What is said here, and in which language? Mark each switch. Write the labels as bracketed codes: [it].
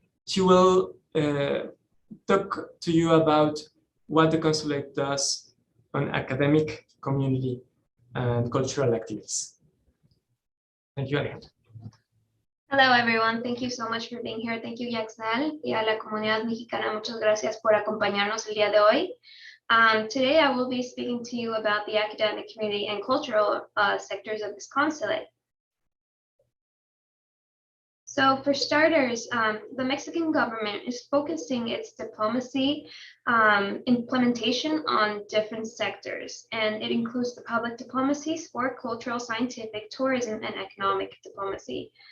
[en] She will talk to you about what the consulate does on academic, community, and cultural activities. Thank you, Alejandra. Hello, everyone. Thank you so much for being here. Thank you, [es] Yaxel, y a la comunidad mexicana. Muchas gracias por acompañarnos el día de hoy. [en] Today, I will be speaking to you about the academic, community, and cultural sectors of this consulate. So for starters, the Mexican government is focusing its diplomacy implementation on different sectors, and it includes the public diplomacy, sport, cultural, scientific, tourism, and economic diplomacy.